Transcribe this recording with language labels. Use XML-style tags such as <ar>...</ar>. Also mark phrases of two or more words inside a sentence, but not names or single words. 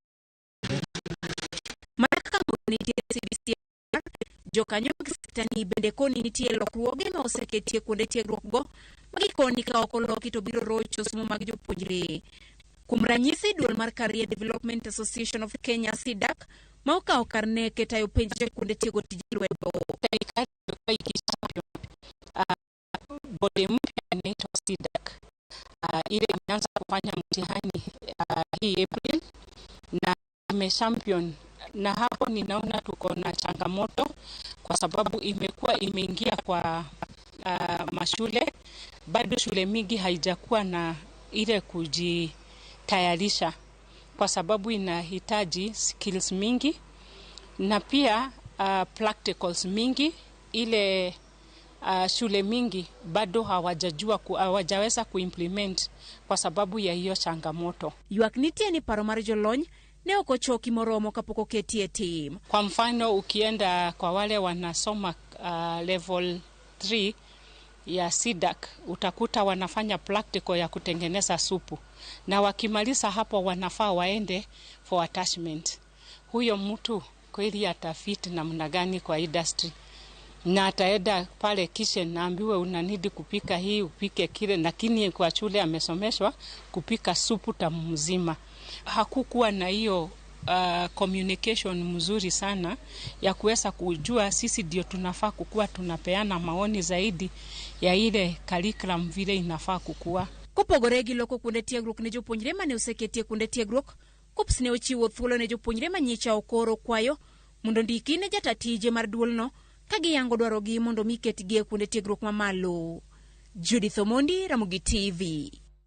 <luo>Mana kaka nitie CBC, jokanyo mag sektani bende koni nitie lokruoge ma oseketie kuonde tiegruok go magikoni ka ok oloki to biro rocho somo mag jopuonjre. Kuom ranyisi, duol mar Career Development Association of Kenya SIDAC ma okawo kar neke tayo penj kuonde tiego tije lwedo.</luo> <sw>Bodi mpya inaitwa SIDAC. Ile imeanza kufanya mtihani hii April na imechampion, na hapo ninaona tuko na changamoto kwa sababu imekuwa imeingia kwa mashule, bado shule mingi haijakuwa na ile kujitayarisha kwa sababu inahitaji skills mingi na pia practicals mingi. Ile shule mingi bado hawajaweza kuimplement kwa sababu ya hiyo changamoto.</sw> <luo>Ywak nitie ni paro mar jolony ne ok ochoki moromo kapok oketie tim.</luo> <sw>Kwa mfano ukienda kwa wale wanasoma level 3 ya SIDAC utakuta wanafanya practical ya kutengeneza supu, na wakimaliza hapo wanafaa waende</sw> <en>for attachment.</en> <sw>Huyo mtu kweli atafiti namna gani kwa industry? Na ataenda pale kitchen na ambiwe unanidi kupika hii, upike kile, lakini kwa shule amesomeshwa kupika supu tamu mzima. Hakukuwa na hiyo communication mzuri sana ya kuweza kujua sisi ndio tunafaa kukua tunapeana maoni zaidi ya ile curriculum vile inafaa kukua.</sw> <luo>Kopogore gi loko kuonde tiegruok ne jopuonjre mane oseketie kuonde tiegruok, KUCCPS ne ochiwo thuolo ne jopuonjre manyicha okoro kwayo mondo ndiki ne jatatije mar duolno ka giyango dwarogi mondo miketgi e kuonde tiegruok mamalo. Judith Omondi, Ramogi TV.</luo>